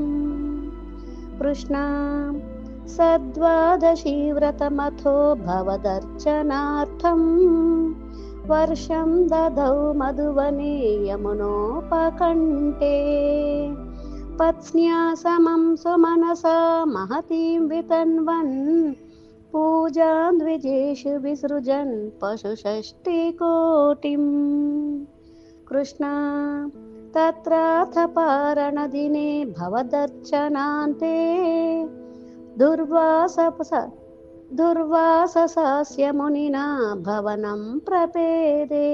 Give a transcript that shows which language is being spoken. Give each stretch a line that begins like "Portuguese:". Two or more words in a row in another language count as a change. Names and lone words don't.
Sanskrit: కృష్ణ. సద్వాదశీ వ్రతమథో భవదర్చనార్థం వర్షం దదౌ మధువనే యమునోపకంఠే పత్న్యా సమం సుమనసా మహతీం వితన్వన్ पूजां द्विजेषु विसृजन् पशुषष्टिकोटिम्। कृष्ण तत्राथ पारणदिने भवदर्चनान्ते दुर्वाससस्य मुनिना भवनं प्रपेदे।